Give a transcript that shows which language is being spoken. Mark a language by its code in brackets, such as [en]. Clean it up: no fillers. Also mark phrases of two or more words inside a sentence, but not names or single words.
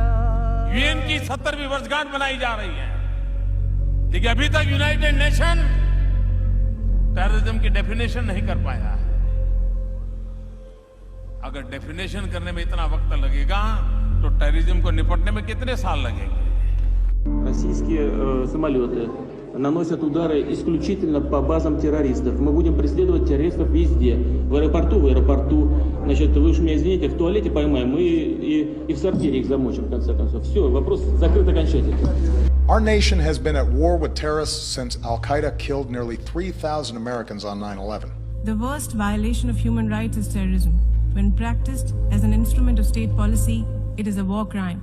[hi] यूएन की 70वीं वर्षगांठ मनाई जा रही है, लेकिन अभी तक यूनाइटेड नेशन टेररिज्म की डेफिनेशन नहीं कर पाया है। अगर डेफिनेशन करने में इतना वक्त लगेगा तो टेररिज्म को निपटने में कितने साल लगेंगे? [ru] Российские самолеты наносят удары исключительно по базам террористов. Мы будем преследовать террористов везде. В аэропорту. Значит, вы уж меня извините, в туалете поймаем и в сортире их замочим, в конце концов. Все, вопрос закрыт окончательно. [en] Our nation has been at war with terrorists since Al-Qaeda killed nearly 3,000 Americans on 9/11. The worst violation of human rights is terrorism. When practiced as an instrument of state policy, it is a war crime.